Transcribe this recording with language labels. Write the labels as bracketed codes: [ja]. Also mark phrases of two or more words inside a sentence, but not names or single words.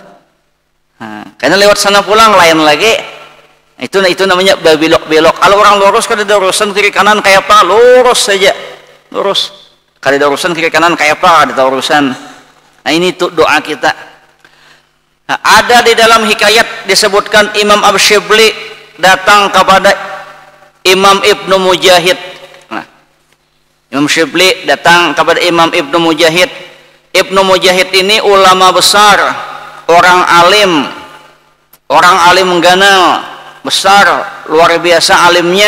[id] Nah, karena lewat sana pulang lain lagi. Itu namanya berbelok-belok. Kalau orang lurus kada ada urusan kiri kanan kayak apa, lurus saja. Lurus. Kada ada urusan kiri kanan kayak apa, ada urusan. Nah, ini tuh doa kita. Nah, ada di dalam hikayat disebutkan Imam Ash-Shibli datang kepada Imam Ibnu Mujahid. Nah, Imam Shibli datang kepada Imam Ibnu Mujahid. Ibnu Mujahid ini ulama besar, orang alim ganal, besar, luar biasa alimnya.